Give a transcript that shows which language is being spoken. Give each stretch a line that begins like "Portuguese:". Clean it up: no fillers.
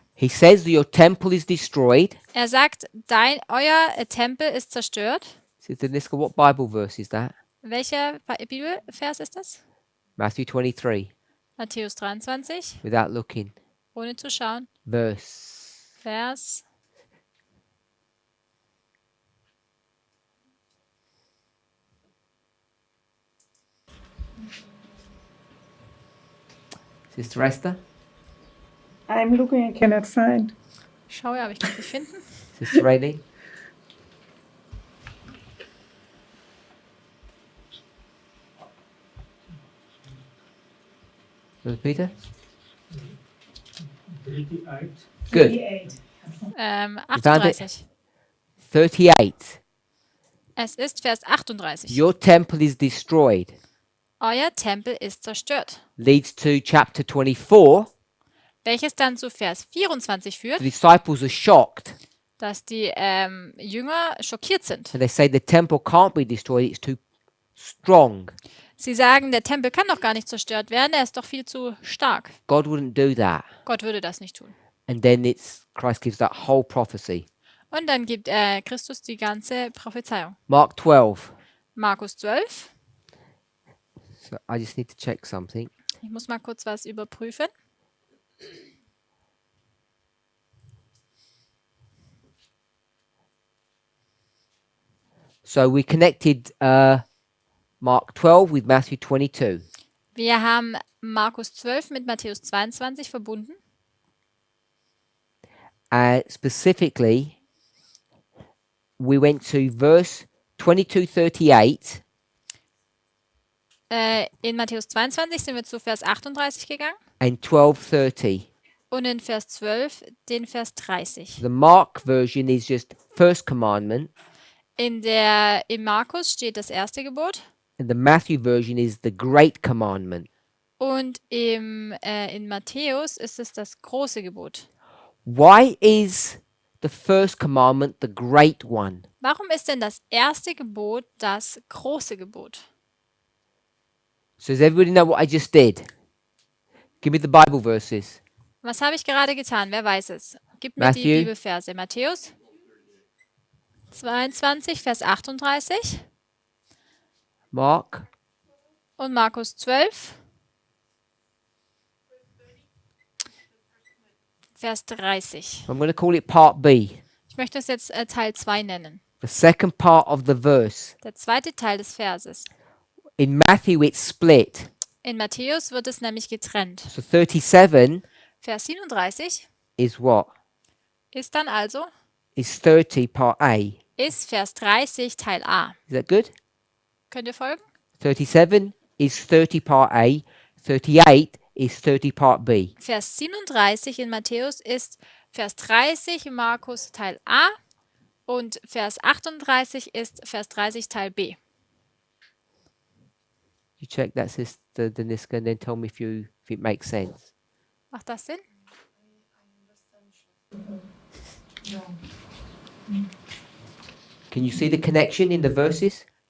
English: He says that your temple is destroyed.
German: Er sagt, euer Tempel ist zerstört.
English: Says Deniska, what Bible verse is that?
German: Welcher Bibelvers ist das?
English: Matthew 23.
German: Matthäus 23,
English: Without looking.
German: ohne zu schauen.
English: Verse.
German: Vers.
English: Sister Esther? I'm looking, I cannot find.
German: Ich schaue, aber ich kann es nicht finden.
English: Sister Rainey? Brother Peter? 38. Good. 38. 38.
German: Es ist Vers 38.
English: Your temple is destroyed.
German: Euer Tempel ist zerstört.
English: Leads to chapter 24.
German: Welches dann zu Vers 24 führt,
English: The disciples are shocked
German: dass die Jünger schockiert sind.
English: and they say the temple can't be destroyed, it's too strong.
German: Sie sagen, der Tempel kann doch gar nicht zerstört werden, er ist doch viel zu stark.
English: God wouldn't do that.
German: Gott würde das nicht tun.
English: And then Christ gives that whole prophecy.
German: Und dann gibt Christus die ganze Prophezeiung.
English: Mark 12.
German: Markus 12.
English: So I just need to check something.
German: Ich muss mal kurz was überprüfen.
English: So we connected Mark 12 with Matthew 22.
German: Wir haben Markus 12 mit Matthäus 22 verbunden.
English: Specifically, we went to verse 22:38.
German: In Matthäus 22 sind wir zu Vers 38 gegangen
English: And 12:30.
German: und in Vers 12 den Vers 30.
English: The Mark version is just first commandment,
German: Im Markus steht das erste Gebot
English: and the Matthew version is the great commandment.
German: und in Matthäus ist es das große Gebot.
English: Why is the first commandment the great one?
German: Warum ist denn das erste Gebot das große Gebot?
English: So does everybody know what I just did? Give me the Bible verses.
German: Was habe ich gerade getan? Wer weiß es? Gib mir die
English: Matthew.
German: Bibelverse. Matthäus 22, Vers 38
English: Mark
German: und Markus 12, Vers 30.
English: I'm going to call it part B.
German: Ich möchte es jetzt Teil 2 nennen.
English: The second part of the verse.
German: Der zweite Teil des Verses.
English: In Matthew it's split.
German: In Matthäus wird es nämlich getrennt.
English: So 37
German: Vers 37
English: is what?
German: ist dann also,
English: Is 30 part A.
German: ist Vers 30 Teil A.
English: Is that good?
German: Könnt ihr folgen?
English: 37 is 30 part A. 38 is 30 part B.
German: Vers 37 in Matthäus ist Vers 30 in Markus Teil A und Vers 38 ist Vers 30 Teil B.
English: You check that, Sister Deniska, and then tell me if it makes sense.
German: Macht das Sinn?
English: Can you see the connection in the verses?